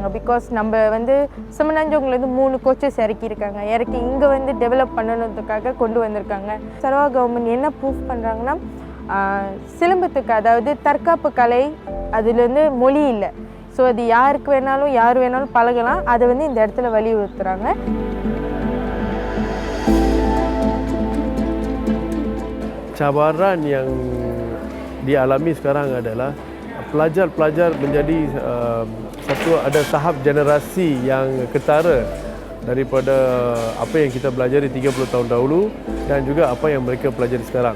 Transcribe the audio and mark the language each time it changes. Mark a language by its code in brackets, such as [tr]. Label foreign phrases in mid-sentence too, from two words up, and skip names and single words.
[ta] பிகாஸ் நம்ம வந்து சிமனாஞ்சவங்கலேருந்து 3 கோச்சஸ் இறக்கி இங்கே வந்து டெவலப் பண்ணணுன்றதுக்காக கொண்டு வந்திருக்காங்க. சரவா கவர்மெண்ட் என்ன ப்ரூஃப் பண்ணுறாங்கன்னா சிலம்பத்துக்கு, அதாவது தற்காப்பு கலை, அதுலேருந்து மொழி இல்லை. ஸோ அது யார் வேணாலும் பழகலாம். அதை வந்து இந்த இடத்துல வலியுறுத்துகிறாங்க. [ms] Cabaran yang dialami sekarang adalah pelajar-pelajar menjadi ada tahap generasi yang ketara daripada apa yang kita pelajari 30 tahun dahulu dan juga apa yang mereka pelajari sekarang.